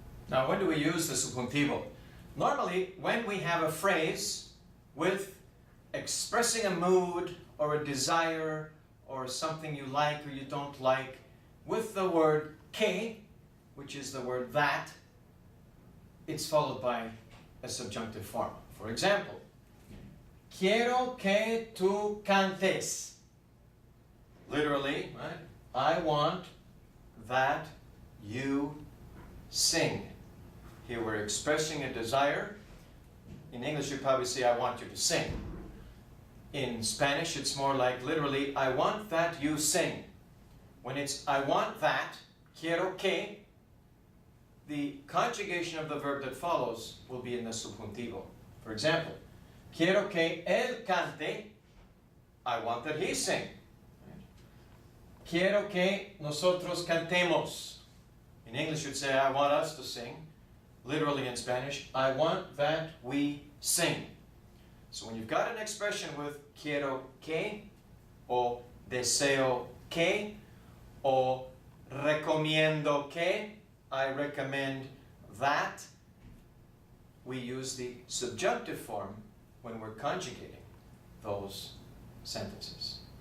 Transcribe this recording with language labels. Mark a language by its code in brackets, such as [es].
[en] Now, when do we use the subjuntivo? Normally, when we have a phrase with expressing a mood or a desire or something you like or you don't like, with the word que, which is the word that, it's followed by a subjunctive form. [es] For example, quiero que tú cantes. [en] Literally, right? I want that you sing. Here we're expressing a desire. In English, you'd probably say, I want you to sing. In Spanish, it's more like literally, I want that you sing. When it's I want that, [es] quiero que, [en] the conjugation of the verb that follows will be in the subjuntivo. For example, [es] quiero que él cante, [en] I want that he sing. [es] Quiero que nosotros cantemos. [en] In English, you'd say, I want us to sing. Literally in Spanish, I want that we sing. So when you've got an expression with [es] quiero que, o deseo que, o recomiendo que, [en] I recommend that, we use the subjunctive form when we're conjugating those sentences.